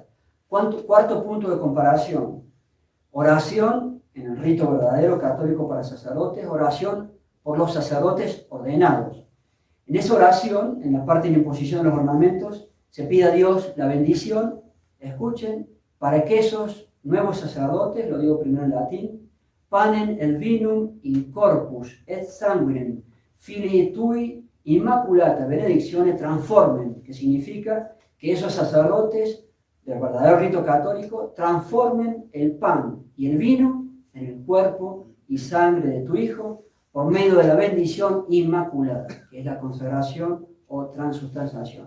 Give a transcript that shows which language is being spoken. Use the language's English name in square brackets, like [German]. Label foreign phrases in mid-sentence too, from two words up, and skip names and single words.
[Spanish] Cuarto punto de comparación, oración en el rito verdadero católico para sacerdotes, oración por los sacerdotes ordenados. En esa oración, en la parte de la imposición de los ornamentos, se pide a Dios la bendición, escuchen, para que esos nuevos sacerdotes, lo digo primero en latín, [Latin] panem el vinum in corpus et sanguinem filii tui immaculata benedictione transformen, [Spanish] que significa que esos sacerdotes del verdadero rito católico transformen el pan y el vino en el cuerpo y sangre de tu Hijo por medio de la bendición inmaculada, que es la consagración o transubstanciación.